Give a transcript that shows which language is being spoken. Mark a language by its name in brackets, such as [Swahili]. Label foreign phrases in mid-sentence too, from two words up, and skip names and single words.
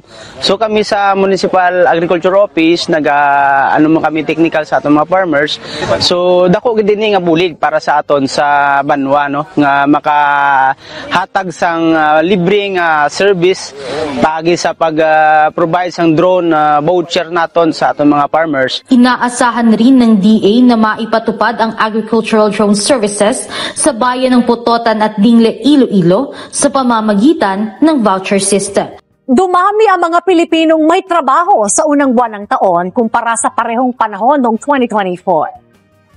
[Hiligaynon] So kami sa Municipal Agriculture Office kami technical sa aton mga farmers. So dako gid dinhi nga bulig para sa aton sa banwa, no, nga makahatag sang libreng service pagi sa pag-provide sang [English] drone voucher [Hiligaynon] naton sa aton mga farmers. [Filipino] Inaasahan rin ng DA na maipatupad ang [English] agricultural drone services [Filipino] sa bayan ng Putotan at Dingle, Iloilo sa pamamagitan ng voucher system. Dumami ang mga Pilipinong may trabaho sa unang buwan ng taon kumpara sa parehong panahon noong 2024.